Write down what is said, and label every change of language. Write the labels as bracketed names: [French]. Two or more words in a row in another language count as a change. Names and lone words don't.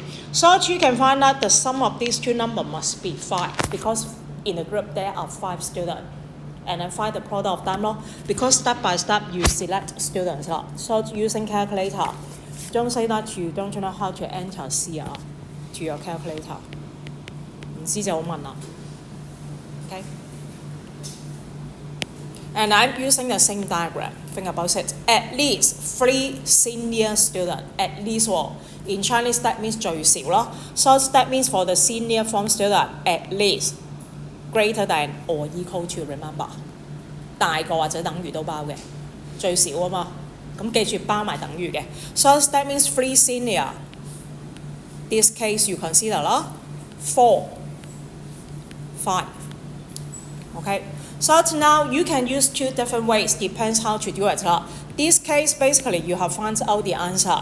[English] So you can find that the sum of these two numbers must be 5 because in the group there are 5 students. And then find the product of them because step by step you select students. So using calculator, don't say that you don't know how to enter C to your calculator. [Cantonese] 唔知就好問啦。Okay? [English] And I'm using the same diagram. Think about it. At least 3 senior students. At least in Chinese that means [Cantonese] 最少啦。 [English] So that means for the senior form student, at least greater than or equal to, remember. [Cantonese] 大個或者等於都包嘅，最少啊嘛。咁記住包埋等於嘅。 [English] So that means 3 senior. This case you consider 啦 4, 5. Okay. So now you can use 2 different ways, depends how to do it. This case basically you have found out the answer.